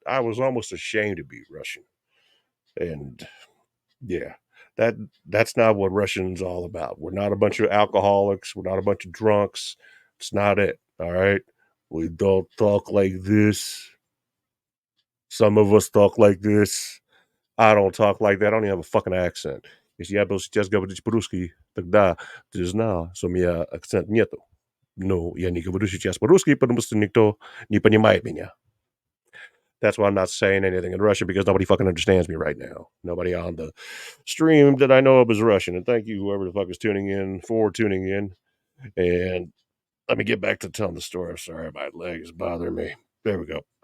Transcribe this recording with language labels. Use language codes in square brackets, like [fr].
[en] I was almost ashamed to be Russian. And yeah, that that's not what Russians all about. We're not a bunch of alcoholics, we're not a bunch of drunks. It's not it. All right. We don't talk like this. Some of us talk like this. I don't talk like that. I don't even have a fucking accent. [ru] Если я был сейчас говорить по-русски, тогда ты знал, что у меня акцент нету. No, я не говорю сейчас по-русски, потому что никто не понимает меня. [en] That's why I'm not saying anything in Russian, because nobody fucking understands me right now. Nobody on the stream that I know of is Russian. And thank you, whoever the fuck is tuning in, for tuning in. And let me get back to telling the story. I'm sorry, my leg is bothering me. There we go.